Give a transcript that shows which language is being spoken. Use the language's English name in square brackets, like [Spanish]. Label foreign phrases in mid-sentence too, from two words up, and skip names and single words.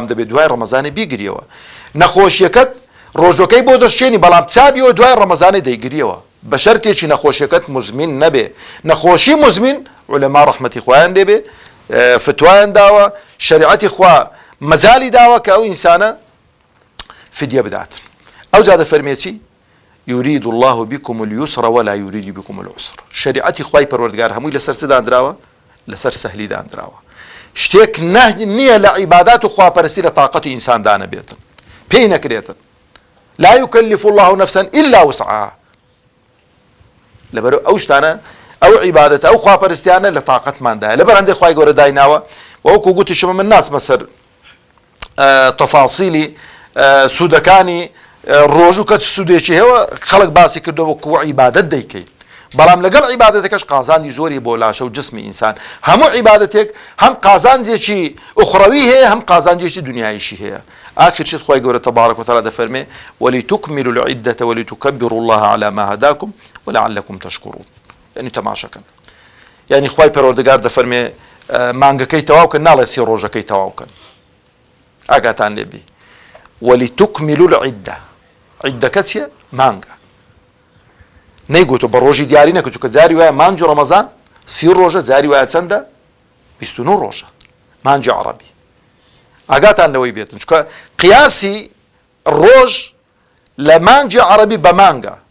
[Central Kurdish] دەبێت دوای ڕەمەزانی بیگریەوە نەخۆشیەکەت ڕۆژەکەی بۆ دەشتێنی بەڵام چابیەوە دوای ڕەمەزانی دەیگریەوە بە شەرتێکی نەخۆشیەکەت مزمین نەبێ نەخۆشی مزمین عولەما ڕەحمەتی خوایان دەبێ فتوایان داوە شەریعەتی خوا مەجالی داوە کە ئەو ئینسانە فدیە بداتن ئەو جا دەفەرمێ چی [Arabic] يريد الله بكم اليسر ولا يريد بكم العسر [Central Kurdish] شريعتي خوای پەروەردگار هەمووی لەسەر چ دانراوە لەسەر سەهلی دانراوە شتێک نییە لە عیبادات و خواپەرستی لە تااقەتی ئینسان دانەبێتن پێی نەکرێتن [Arabic] لا يكلف الله نفسا إلا وسعها [Central Kurdish] لەبەر ئەو شتانە ئەو عیبادەتە ئەو خواپەرستیانە لە تااقەتماندایە لەبەر هەندێک خوای گەورە دایناوە وەکو گوتیشمە من ناچمە سەر تەفاسیلی سوودەکانی ڕۆژ و کە سوودێکی هەیە خەڵک باسی کردەوە وەکو عیبادەت دەیکەین بەڵام لەگەڵ عیبادەتەکەش قازانی زۆری بۆ لاشە و جسمی ئینسان هەموو عیبادەتێک هەم قازانجێکی ئوخڕەوی هەیە هەم قازانجێکی دنیاییشی هەیە آخر چیت خوای گەورە [Arabic] تبارك وتعالى [Central Kurdish] دەفەرمێ [Arabic] ولتكملوا العدة ولتكبروا الله على ما هداكم ولعلكم [Central Kurdish] تشكرون يعني تەماشەکەن يعني خوای پەروەردگار دەفەرمێ مانگەکەی تەواوکەن ناڵێ سێ ڕۆژەکەی تەواوکەن ئاگاتان لێبی [Arabic] ولتكملوا العدة [Central Kurdish] عیدەکە چییە مانگە نەیگوتۆ بە ڕۆژی دیاری نەکەوت کە جاری وایە مانج و ڕەمەزان 30 ڕۆژە جاری وایە چەندە 29 ڕۆژە مانجی عەرەبی ئاگاتان لەوەی بێتن چکە قیاسی ڕۆژ لە مانجی عەرەبی بە مانگە